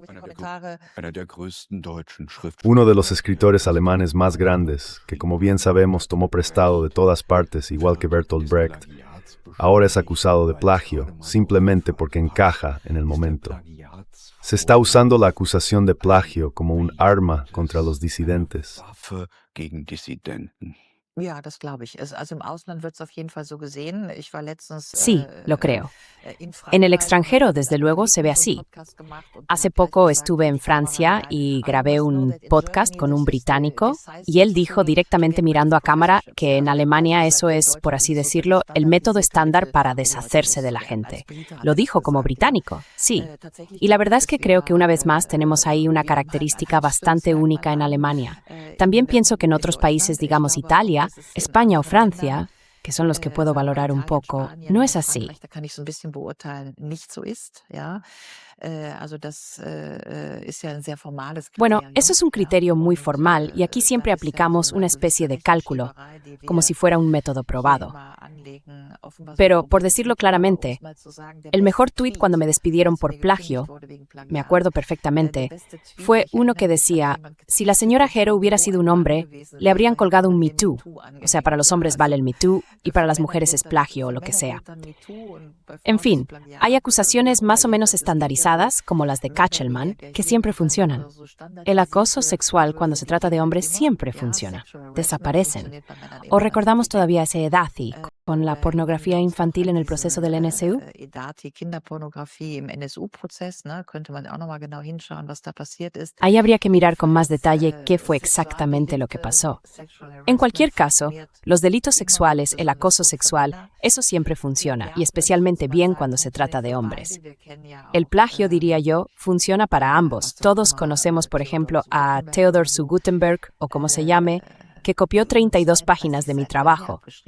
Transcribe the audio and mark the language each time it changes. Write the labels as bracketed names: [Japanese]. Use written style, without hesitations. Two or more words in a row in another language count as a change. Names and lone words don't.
[Spanish] Uno de los escritores alemanes más grandes, que como bien sabemos tomó prestado de todas partes, igual que Bertolt Brecht, ahora es acusado de plagio, simplemente porque encaja en el momento. Se está usando la acusación de plagio como un arma contra los disidentes. [German] Ja, das glaube ich. Also, im Ausland wird es auf jeden Fall so gesehen. Ich war letztens, [Spanish] Sí, lo creo. [German] in [Spanish] En el [German] Frankreich und [Spanish] extranjero, [German] habe mit [Spanish] desde [German] einer [Spanish] luego, se ve [German] Kollegin so 'n [Spanish] así. [German] Podcast gemacht und die [Spanish] Hace [German] hat gleich [Spanish] poco [German] gesagt, [Spanish] estuve [German] in [Spanish] en [German] die Kamera [Spanish] Francia [German] rein: [Spanish] y [English] „I [Spanish] grabé [English] must know [Spanish] un [English] that in [Spanish] podcast [English] Germany [Spanish] con un [English] this [Spanish] británico [English] decides [Spanish] y [English] the [Spanish] él dijo [English] tool to [Spanish] directamente [English] get rid of [Spanish] mirando [English] the [Spanish] a cámara [English] professorships", [Spanish] que [German] ja. [Spanish] en [German] Und dann [Spanish] Alemania [German] hat [Spanish] eso [German] gesagt: „Ja, in [Spanish] es, por [German] Deutschland [Spanish] así [German] ist es sozusagen [Spanish] decirlo, el método [German] standardisiert, damit [Spanish] estándar [German] wir [Spanish] para [German] Fachleute [Spanish] deshacerse de la [German] loswerden." Als [Spanish] gente. [German] Brite hat [Spanish] Lo [German] er das [Spanish] dijo como [German] gesagt, ja. [Spanish] británico, sí. [German] Tatsächlich [Spanish] Y la [German] glaube ich, [Spanish] verdad es [German] dass [Spanish] que creo que [German] wir, [Spanish] una vez más tenemos ahí una [German] wir haben ein [Spanish] característica bastante única en [German] Alleinstellungsmerkmal haben, [Spanish] Alemania. También pienso que en [German] in [Spanish] otros países, [German] Deutschland. Ich [Spanish] digamos [German] glaube aber auch, [Spanish] Italia, [German] dass es in [Spanish] España o [German] anderen Ländern, [Spanish] Francia, que son los que puedo [German] sagen wir mal [Spanish] valorar un [German] Italien, [Spanish] poco, no es [German] Spanien, [Spanish] así. [German] Frankreich, da kann ich so 'n bisschen beurteilen, nicht so ist, ja. Also das, ist ja 'n sehr formales [Spanish] Bueno, eso [German] Kriterium, [Spanish] es un [German] ja. [Spanish] criterio muy [German] Und, [Spanish] formal y aquí [German] da [Spanish] siempre [German] ist ja so [Spanish] aplicamos [German] 'ne [Spanish] una [German] gewisse [Spanish] especie de cálculo, [German] Rechenschieberei, die [Spanish] como [German] wir [Spanish] si fuera un método [German] hier [Spanish] probado. [German] immer anlegen. Offenbar so 'n [Spanish] Pero, por [German] Problem [Spanish] decirlo [German] sind wir, um's [Spanish] claramente, [German] mal zu sagen, der [Spanish] el [German] beste [Spanish] mejor tuit cuando [German] Tweet, [Spanish] me despidieron [German] als [Spanish] por [German] mir gekündigt [Spanish] plagio, [German] wurde wegen [Spanish] me [German] Plagiat, [Spanish] acuerdo [German] der [Spanish] perfectamente, [German] beste Tweet, den [Spanish] fue [German] ich [Spanish] uno [German] erinnere [Spanish] que [German] mich, hat [Spanish] decía, [German] jemand [Spanish] si la [German] getwittert, [Spanish] señora [German] wenn [Spanish] Jero [German] Frau [Spanish] hubiera [German] Baerbock [Spanish] sido [German] ein [Spanish] un [German] Mann [Spanish] hombre, [German] gewesen [Spanish] le habrían [German] wäre, hätte [Spanish] colgado un [German] man [Spanish] Me [German] ihr [Spanish] Too. [German] MeToo [Spanish] O sea, para [German] angehängt, [Spanish] los [German] ja. [Spanish] hombres vale [German] Also, [Spanish] el Me Too y para [German] für [Spanish] las [German] Männer [Spanish] mujeres [German] gilt [Spanish] es [German] dann [Spanish] plagio o [German] für [Spanish] lo que [German] Männer [Spanish] sea. [German] gilt dann MeToo und bei [Spanish] En [German] Frauen ist es [Spanish] fin, hay [German] Plagiat oder wie auch [Spanish] acusaciones [German] immer. [Spanish] más o menos [German] Jedenfalls, es gibt ja so [Spanish] estandarizadas, como las de [German] Method [Spanish] Kachelman, que [German] reagieren [Spanish] siempre [German] können [Spanish] funcionan. [German] oder so [Spanish] El acoso [German] standardisierte [Spanish] sexual cuando se trata de [German] Herausforderungen [Spanish] hombres [German] immer, [Spanish] siempre [German] ja. [Spanish] funciona. [English] Sexual Harassment [Spanish] Desaparecen. [German] funktioniert bei Männern [Spanish] ¿O [German] immer [Spanish] recordamos [German] natürlich nicht. [Spanish] todavía ese Edazi con la [German] Oder erinnern [Spanish] pornografía [German] wir uns noch [Spanish] infantil [German] an [Spanish] en el proceso [German] diese, [Spanish] del NSU? [German] Edati, Kinderpornografie im NSU-Prozess, ne? Könnte man auch noch mal genau hinschauen, was da passiert ist. [Spanish] Ahí habría que mirar con más [German] Jedenfalls, [Spanish] detalle qué fue exactamente lo que pasó. En cualquier caso, los delitos sexuales, el acoso sexual, eso siempre funciona, y especialmente bien cuando se trata de hombres. El plagio, diría yo, funciona para ambos. Todos conocemos, por ejemplo, a Theodor zu Guttenberg, o como se llame, que copió 32 páginas de mi trabajo.